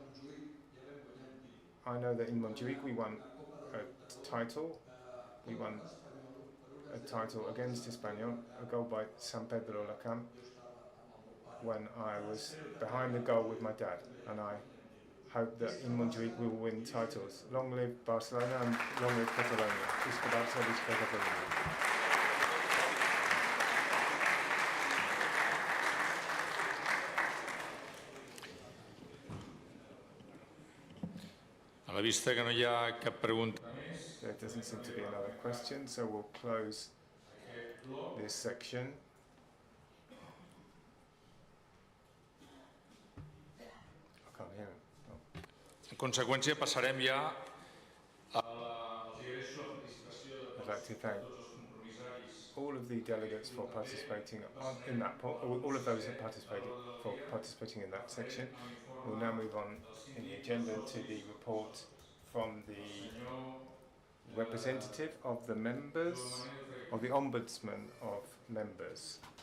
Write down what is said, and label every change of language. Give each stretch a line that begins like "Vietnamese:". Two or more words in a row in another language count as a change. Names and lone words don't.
English: I know that in Montjuic we won a title. We won a title against Espanyol, a goal by San Pedro Lacam, when I was behind the goal with my dad, and I hope that in Montjuic we will win titles. Long live Barcelona and long live Catalonia.
Catalan: Visca Barça, visca Catalunya. A la vista que no hi ha cap pregunta.
English: There doesn't seem to be another question, so we'll close this section. I can't hear him. Oh.
Catalan: En conseqüència, passarem ja a la...
English: I'd like to thank all of the delegates for participating in that, all of those that participating in that section. We'll now move on in the agenda to the report from the representative of the members, of the Ombudsman of members.